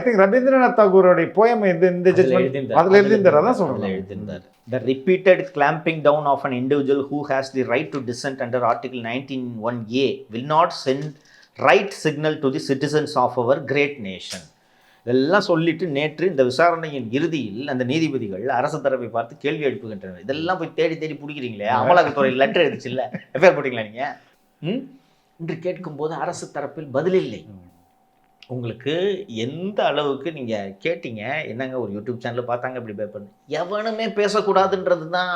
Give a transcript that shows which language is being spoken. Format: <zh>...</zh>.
<en>I think</en> <ta>Rabindranath தாகூரோடைய poem இந்த judgement அதில் எழுதியிருந்தார். அதான் சொல்கிறேன், எழுதியிருந்தார்.</ta> <en>The repeated clamping down of an individual who has the right to dissent under Article 19(1)(a) will not send right signal to the citizens of our great nation.</en> <ta>இதெல்லாம் சொல்லிட்டு நேற்று இந்த விசாரணையின் இறுதியில் அந்த நீதிபதிகள் அரசு தரப்பை பார்த்து கேள்வி எழுப்புகின்றனர். இதெல்லாம் போய் தேடி பிடிக்கிறீங்களே, அமலாக்கத்துறை லெட்டர் எடுத்துச்சு இல்லை, எஃப்ஐஆர் போட்டிங்களா நீங்கள் என்று கேட்கும்போது அரசு தரப்பில் பதில் இல்லை. உங்களுக்கு எந்த அளவுக்கு நீங்கள் கேட்டீங்க, என்னங்க ஒரு யூடியூப் சேனலில் பார்த்தாங்க இப்படி பேப்பர், எவனுமே பேசக்கூடாதுன்றது தான்.</ta>